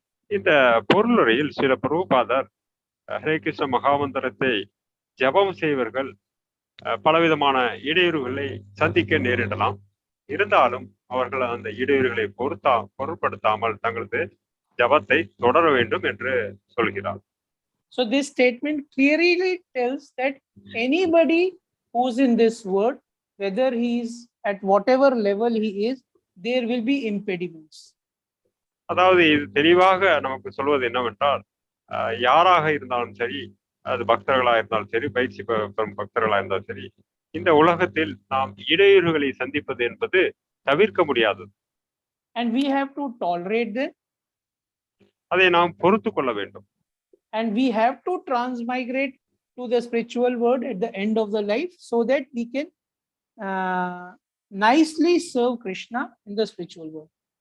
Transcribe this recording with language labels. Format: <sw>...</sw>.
<ta>இந்த பொருளுரையில் சில பிரபுபாதர் ஹரே கிருஷ்ண மகாமந்திரத்தை ஜபம் செய்வர்கள் பலவிதமான இடையூறுகளை சந்திக்க நேரிடலாம். இருந்தாலும் அவர்கள் அந்த இடையூறுகளை பொருட்படுத்தாமல் தங்களது ஜபத்தை தொடர வேண்டும் என்று சொல்கிறார்.</ta> <en>So this statement clearly tells that anybody who's in this world, whether he is at whatever level he is, there will be impediments.</en> <ta>அதாவது இது தெளிவாக நமக்கு சொல்வது என்னவென்றால், யாராக இருந்தாலும் சரி, அது பக்தர்களாக இருந்தாலும் சரி, பயிற்சி பெறும் பக்தர்களாக இருந்தாலும் சரி, இந்த உலகத்தில் நாம் இடையூறுகளை சந்திப்பது என்பது தவிர்க்க முடியாதது.</ta> <en>And we have to tolerate them.</en> <ta>அதை நாம் பொறுத்து கொள்ள வேண்டும்.</ta> <en>And we have to transmigrate to the spiritual world at the end of the life, so that we can nicely serve Krishna in the spiritual world.</en>